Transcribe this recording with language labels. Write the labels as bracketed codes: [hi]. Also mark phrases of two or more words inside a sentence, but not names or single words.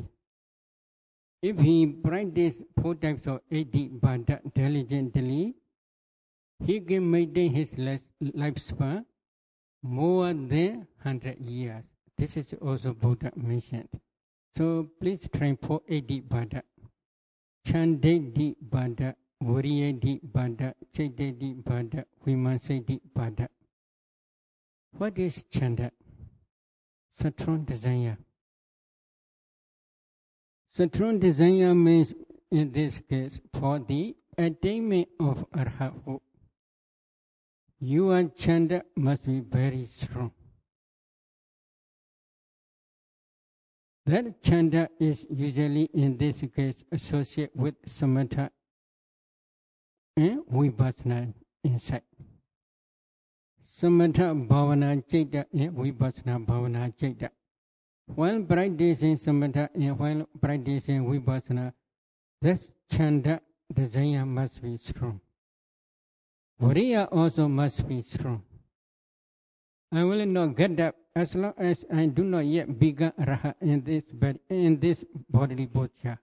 [en] If he practices 4 types of Adibada diligently, he can maintain his lifespan more than 100 years. This is also Buddha mentioned. So please try for Adibada. [pi] Chandedi Bada, Variyadi Bada, Chaitedi Bada, Vimansedi Bada. [en] What is Chanda? Strong desire. Strong desire means, in this case, for the attainment of arhathood, your chanda must be very strong. That chanda is usually, in this case, associated with samatha and vipassana insight. [pi] Samatha bhavana citta and vipassana bhavana citta. [en] While practicing samatha and while practicing vipassana, this chanda desire must be strong. Viriya also must be strong. I will not get up as long as I do not yet become raha in this bodily body.